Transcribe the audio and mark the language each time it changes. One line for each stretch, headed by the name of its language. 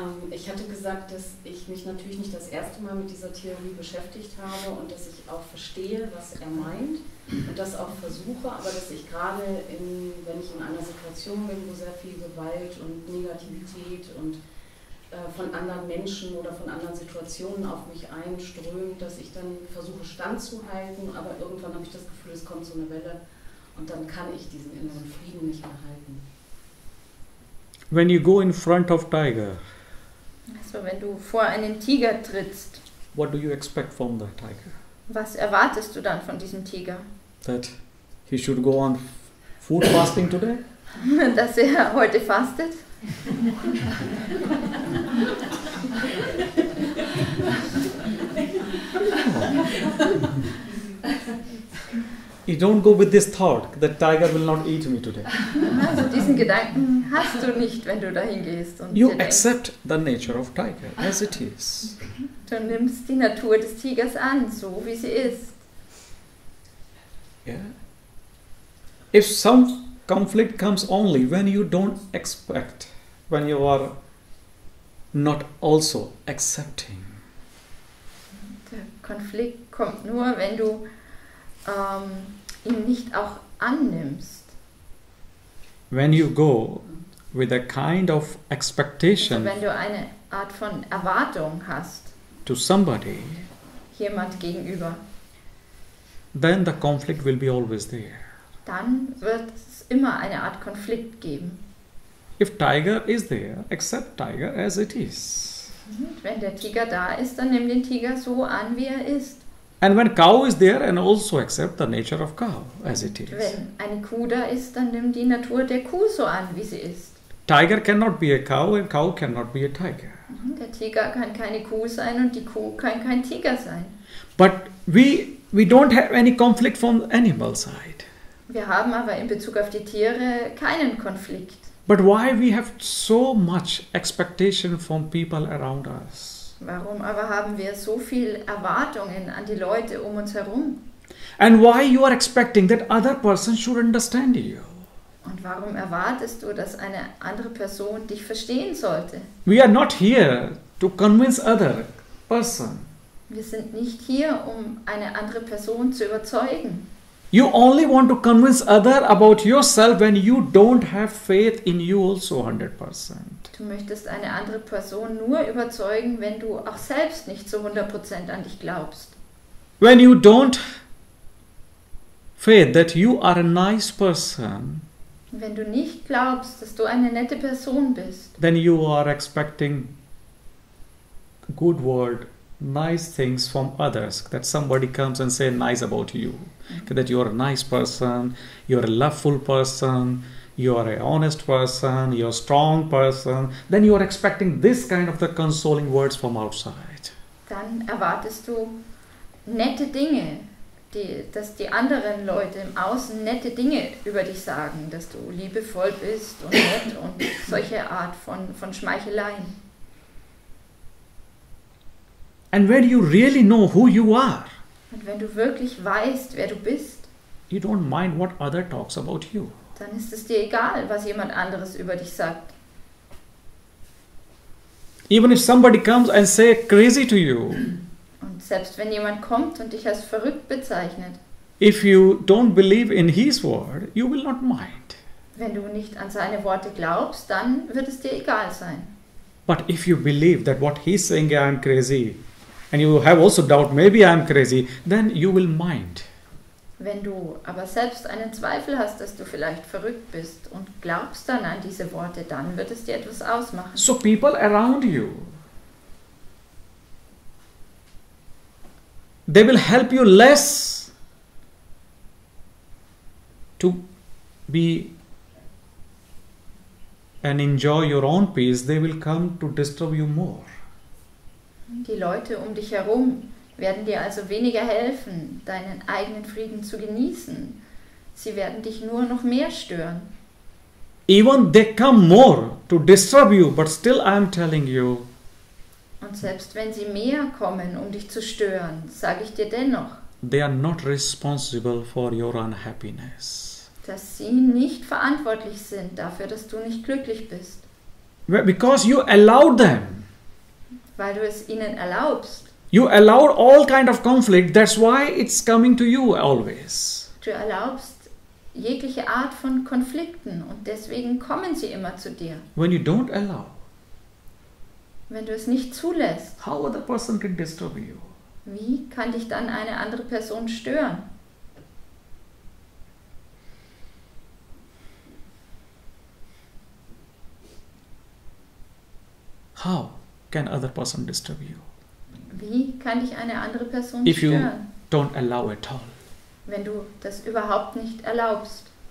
German: Ich hatte gesagt, dass ich mich natürlich nicht das erste Mal mit dieser Theorie beschäftigt habe und dass ich auch verstehe, was er meint und das auch versuche, aber dass ich gerade, wenn ich in einer Situation bin, wo sehr viel Gewalt und Negativität und von anderen Menschen oder von anderen Situationen auf mich einströmt, dass ich dann versuche standzuhalten, aber irgendwann habe ich das Gefühl, es kommt so eine Welle und dann kann ich diesen inneren Frieden nicht mehr halten.
English: When you go in front of tiger,
German: Also wenn du vor einen Tiger trittst,
English: what do you expect from the tiger?
German: was erwartest du dann von diesem Tiger?
English: That he should go on food fasting today?
German: Dass er heute fastet?
English: You don't go with this thought that tiger will not eat me today.
German: Also diesen Gedanken hast du nicht, wenn du dahin gehst und
English: You
German: dir denkst,
English: accept the nature of tiger as it is.
German: du nimmst die Natur des Tigers an, so wie sie ist.
English: Yeah. If some conflict comes only when you don't expect, when you are not also accepting.
German: Der Konflikt kommt nur, wenn du ihn nicht auch annimmst.
English: When you go with a kind of
German: Also
English: expectation
German: wenn du eine Art von Erwartung hast,
English: to somebody,
German: jemand gegenüber,
English: then the conflict will be always there.
German: dann wird es immer eine Art Konflikt geben.
English: If tiger is there, accept tiger as it is.
German: Und wenn der Tiger da ist, dann nimm den Tiger so an, wie er ist.
English: And when cow is there, and also accept the nature of cow as it is.
German: Wenn eine Kuh da ist, dann nimm die Natur der Kuh so an, wie sie ist.
English: Tiger cannot be a cow and cow cannot be a tiger.
German: Der Tiger kann keine Kuh sein und die Kuh kann kein Tiger sein.
English: But we don't have any conflict from the animal side.
German: Wir haben aber in Bezug auf die Tiere keinen Konflikt.
English: But why we have so much expectation from people around us?
German: Warum aber haben wir so viel Erwartungen an die Leute um uns herum?
English: And why you are expecting that other person should understand you?
German: Und warum erwartest du, dass eine andere Person dich verstehen sollte?
English: We are not here to convince other person.
German: Wir sind nicht hier, um eine andere Person zu überzeugen.
English: You only want to convince other about yourself when you don't have faith in you also 100%.
German: Du möchtest eine andere Person nur überzeugen, wenn du auch selbst nicht zu 100% an dich glaubst.
English: When you don't faith that you are a nice person,
German: Wenn du nicht glaubst, dass du eine nette Person bist,
English: then you are expecting good word, nice things from others, that somebody comes and say nice about you, that you are a nice person, you are a loveful person, you are a honest person, you are a strong person, then you are expecting this kind of the consoling words from outside.
German: dann erwartest du nette Dinge, dass die anderen Leute im Außen nette Dinge über dich sagen, dass du liebevoll bist und nett und solche Art von Schmeicheleien.
English: And when you really know who you are,
German: Und wenn du wirklich weißt, wer du bist,
English: you don't mind what other talks about you.
German: dann ist es dir egal, was jemand anderes über dich sagt.
English: Even if somebody comes and say crazy to you,
German: Und selbst wenn jemand kommt und dich als verrückt bezeichnet,
English: if you don't believe in his word, you will not mind.
German: wenn du nicht an seine Worte glaubst, dann wird es dir egal sein.
English: But if you believe that what he's saying, I am crazy, and you have also doubt, maybe I am crazy, then you will mind.
German: Wenn du aber selbst einen Zweifel hast, dass du vielleicht verrückt bist und glaubst dann an diese Worte, dann wird es dir etwas ausmachen.
English: So people around you, they will help you less to be and enjoy your own peace. They will come to disturb you more.
German: Die Leute um dich herum werden dir also weniger helfen, deinen eigenen Frieden zu genießen. Sie werden dich nur noch mehr stören.
English: Even they come more to disturb you, but still I am telling you,
German: Und selbst wenn sie mehr kommen, um dich zu stören, sage ich dir dennoch,
English: they are not responsible for your unhappiness.
German: dass sie nicht verantwortlich sind dafür, dass du nicht glücklich bist,
English: Because you allowed them.
German: weil du es ihnen erlaubst.
English: You allowed all kind of conflict. That's why it's coming to you always.
German: Du erlaubst jegliche Art von Konflikten und deswegen kommen sie immer zu dir.
English: When you don't allow,
German: Wenn du es nicht zulässt,
English: how other person can disturb you?
German: wie kann dich dann eine andere Person stören?
English: How can other person disturb you?
German: Wie kann dich eine andere Person
English: If you
German: stören,
English: don't allow at all.
German: wenn du das überhaupt nicht erlaubst?